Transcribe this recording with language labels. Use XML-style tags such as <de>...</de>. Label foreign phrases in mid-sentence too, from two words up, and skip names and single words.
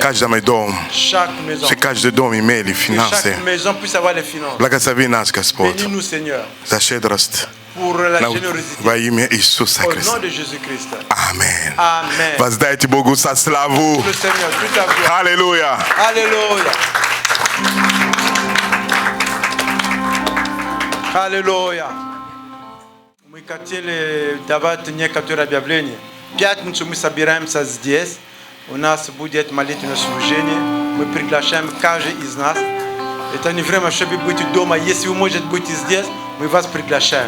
<ru>каждому дом.</ru> <fr>Chaque maison.</fr> <ru>Что каждый дом имели</ru> <fr>Que</fr> <ru>финансы.</ru> <fr>chaque maison puisse avoir les finances.</fr> <ru>Благослови нас, Господь,</ru> <fr>Bénis-nous, Seigneur,</fr> <ru>за щедрость.</ru> <fr>pour la générosité.</fr> <ru>Во имя Иисуса</ru> <fr>Au</fr> <ru>Христа.</ru> <fr>nom de Jésus-Christ. Amen. Amen.</fr> <ru>Воздайте Богу со славу.</ru> <fr>Le Seigneur, toute la gloire.</fr> <ru>Аллилуйя.</ru> <fr>Alléluia. Alléluia.</fr> <ru>Мы хотели давать некоторые объявления. Пятницу мы собираемся здесь. У нас будет молитвенное служение. Мы приглашаем каждый из нас. Это не время, чтобы быть дома. Если вы можете быть здесь, мы вас приглашаем.</ru>